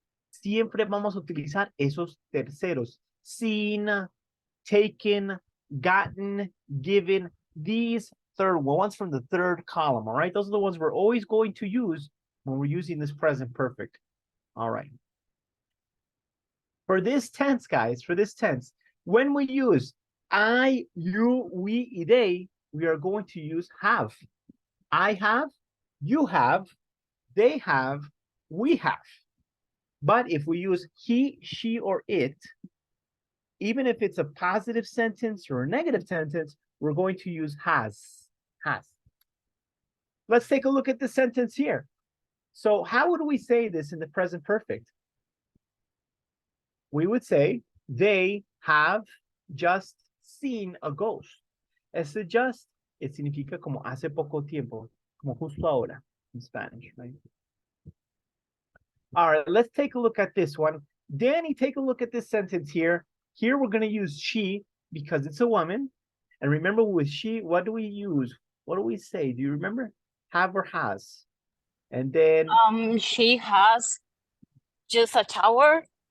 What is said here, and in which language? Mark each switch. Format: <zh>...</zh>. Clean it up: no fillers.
<es>Siempre vamos a utilizar esos terceros.</es> <en>Seen, taken, gotten, given. These third ones from the third column, all right? Those are the ones we're always going to use when we're using this present perfect. All right. For this tense, guys, for this tense, when we use I, you, we,</en> <es>y</es> <en>they, we are going to use have. I have, you have, they have, we have. But if we use he, she, or it, even if it's a positive sentence or a negative sentence, we're going to use has. Has. Let's take a look at the sentence here. So how would we say this in the present perfect? We would say they have just seen a ghost.</en> <es>Ese just, it significa como hace poco tiempo, como justo ahora</es> <en>in Spanish, right? All right, let's take a look at this one. Danny, take a look at this sentence here. Here we're going to use she because it's a woman. And remember with she, what do we use? What do we say? Do you remember? Have or has. And then... She has just a shower.</en>